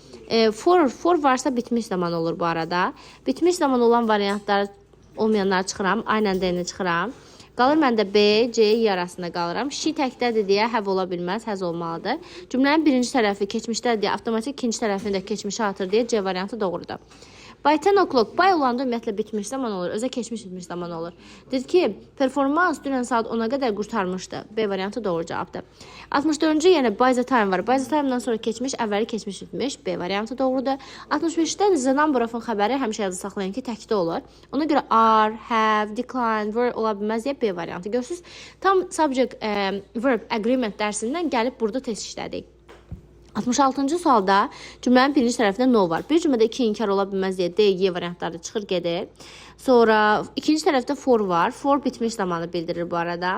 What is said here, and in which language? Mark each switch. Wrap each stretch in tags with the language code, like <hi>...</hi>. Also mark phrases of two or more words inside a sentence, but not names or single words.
<az>For varsa bitmiş zaman olur bu arada. Bitmiş zaman olan variantlar olmayanları çıxıram. Aynən D-ni çıxıram. Qalır məndə B, C, Y arasında qalıram. She təkdədir deyə have ola bilməz, has olmalıdır. Cümlənin birinci tərəfi keçmişdədir deyə avtomatik ikinci tərəfini də keçmişə atır deyə C variantı doğrudur.</az> <en>By 10 o'clock,</en> <az>by olanda ümumiyyətlə bitmiş zaman olur, özə keçmiş bitmiş zaman olur. Deyir ki, performans dünən saat 10-a qədər qurtarmışdı. B variantı doğru cavabdır. 64-cü yenə</az> <en>by the time</en> <az>var.</az> <en>By the time-</en> <az>dan sonra keçmiş, əvvəli keçmiş bitmiş. B variantı doğrudur. 65-də</az> <en>the number of-</en> <az>un xəbəri həmişə yazı saxlayın ki, təkdə olur. Ona görə</az> <en>are, have, decline, were</en> <az>ola bilməz deyə B variantı. Görürsünüz, tam</az> <en>subject, verb, agreement</en> <az>dərsindən gəlib burada test işlədik. 66-cı sualda cümlənin birinci tərəfində no var. Bir cümlədə 2 inkar ola bilməz deyə D, Y variantları çıxır gedir. Sonra ikinci tərəfdə for var. For bitmiş zamanı bildirir bu arada.</az>